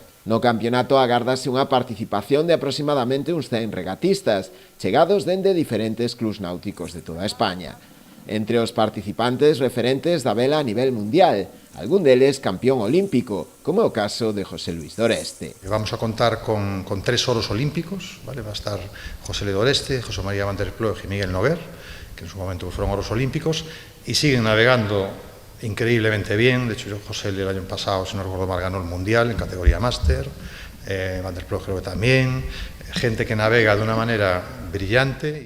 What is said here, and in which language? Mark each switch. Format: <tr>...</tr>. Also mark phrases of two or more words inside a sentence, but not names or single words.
<gl>No campeonato agárdase unha participación de aproximadamente uns 100 regatistas, chegados dende diferentes clubs náuticos de toda España. Entre os participantes referentes da vela a nivel mundial, algún deles campeón olímpico, como é o caso de José Luis Doreste.</gl> <es>Vamos a contar con 3 oros olímpicos, ¿vale? Va a estar José Luis Doreste, José María Van der Ploeg y Miguel Noguer, que en su momento fueron oros olímpicos, y siguen navegando increíblemente bien. De hecho, José el año pasado, si no recuerdo mal, ganó el Mundial en categoría Máster, Van der Ploeg creo que también, gente que navega de una manera brillante.</es>